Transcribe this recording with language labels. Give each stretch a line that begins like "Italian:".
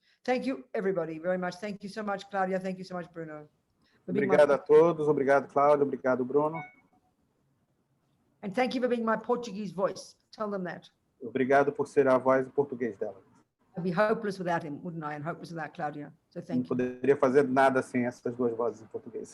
English: Thank you, everybody, very much. Thank you so much, Claudia. Thank you so much, Bruno.
Portuguese: Obrigado a todos. Obrigado, Cláudia. Obrigado, Bruno.
English: And thank you for being my Portuguese voice. Tell them that.
Portuguese: Obrigado por ser a voz em português dela.
English: I'd be hopeless without him, wouldn't I? And hopeless without Claudia. So thank
Portuguese: Não poderia fazer nada sem essas duas vozes em português.